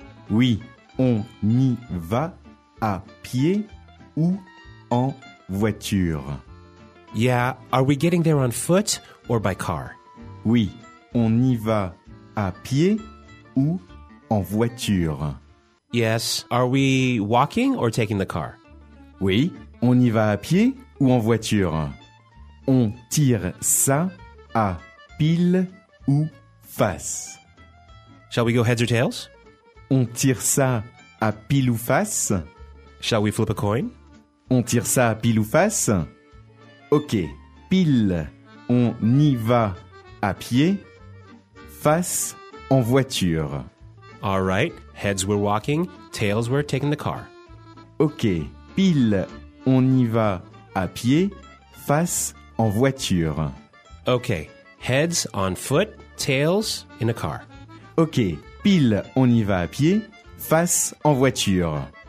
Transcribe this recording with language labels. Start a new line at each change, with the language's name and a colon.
French: Oui, on y va à pied ou en voiture.
English: Yeah, are we getting there on foot or by car?
French: Oui, on y va à pied ou en voiture.
English: Yes, are we walking or taking the car?
French: Oui, on y va à pied ou en voiture. On tire ça à pile ou face.
English: Shall we go heads or tails?
French: On tire ça à pile ou face.
English: Shall we flip a coin?
French: On tire ça à pile ou face. Ok, pile, on y va à pied, face, en voiture.
English: All right, heads we're walking, tails we're taking the car.
French: Ok, pile, on y va à pied, face, en voiture.
English: Ok, heads on foot, tails in a car.
French: Ok, pile, on y va à pied, face, en voiture.